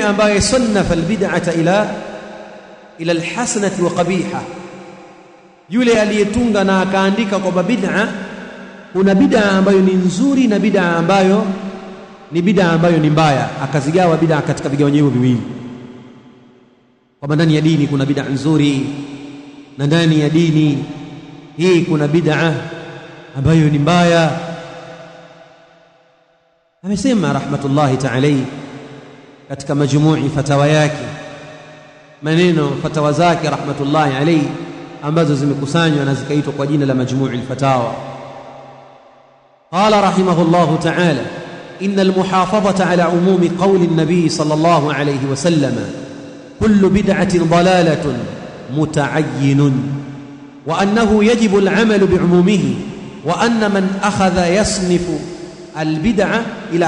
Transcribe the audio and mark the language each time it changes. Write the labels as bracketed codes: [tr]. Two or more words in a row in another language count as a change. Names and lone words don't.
[sw] ambaye [ar] صنف البدعة إلى الحسنة وقبيحة, [sw] yule aliyetunga na akaandika kwamba bid'a, kuna bid'a ambayo ni nzuri na bid'a ambayo ni mbaya, akazigawa bid'a katika vigawanyo viwili, kwamba ndani ya dini kuna bid'a nzuri na ndani ya dini hii kuna bid'a ambayo ni mbaya. Amesema [ar] رحمة الله تعالى [sw] katika [ar] مجموع فتاوى [sw] yake, maneno fatawa zake [ar] رحمة الله عليه [sw] ambazo zimekusanywa na zikaitwa kwa jina la [ar] مجموع الفتاوى. قال رحمه الله تعالى إن المحافظة على عموم قول النبي صلى الله عليه وسلم كل بدعة ضلالة متعين وأنه يجب العمل بعمومه وأن من أخذ يصنف البدعة إلى